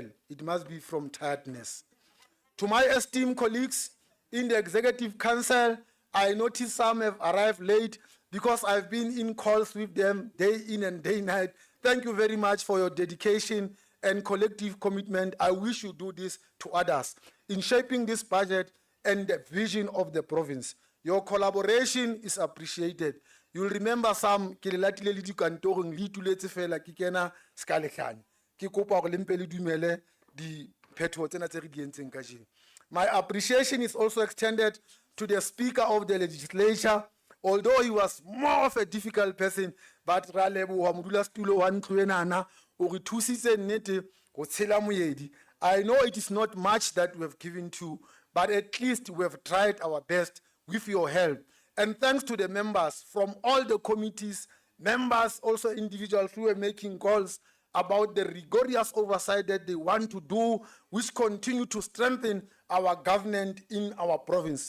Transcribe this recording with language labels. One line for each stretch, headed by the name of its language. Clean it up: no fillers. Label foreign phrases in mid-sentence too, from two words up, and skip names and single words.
English: It must be from tiredness. To my esteemed colleagues in the Executive Council, I notice some have arrived late because I've been in calls with them day in and day night. Thank you very much for your dedication and collective commitment. I wish you do this to others in shaping this budget and the vision of the province. Your collaboration is appreciated. You'll remember some
Tswana: ke le latile le dikantorong le ituletse fela ke kena ska lehlanya. Ke kopa gore le mpe le dumele diphetogo tsena tse re di entseng kajeno.
English: My appreciation is also extended to the Speaker of the Legislature, although he was more of a difficult person, but
Tswana: ra leboha modulasetulo wa ntlo enana o re thusitse nnete go tshela moedi.
English: I know it is not much that we have given to, but at least we have tried our best with your help. And thanks to the members from all the committees, members, also individuals who were making calls about the rigorous oversight that they want to do, which continue to strengthen our government in our province.